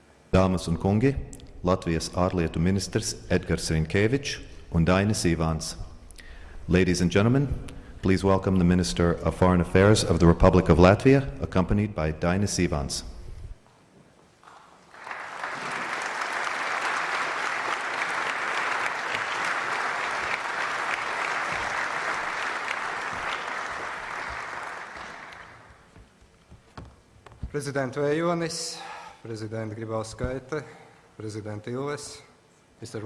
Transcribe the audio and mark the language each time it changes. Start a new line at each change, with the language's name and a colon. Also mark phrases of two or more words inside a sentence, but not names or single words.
Latvian: Dāmas un kungi, Latvijas ārlietu ministrs Edgars Riņkevičs un Dainis Ivāns.
English: Ladies and gentlemen, please welcome the Minister of Foreign Affairs of the Republic of Latvia, accompanied by Dainis Ivāns. President Vējonis, President Grybauskaite, President Ilves, Mr.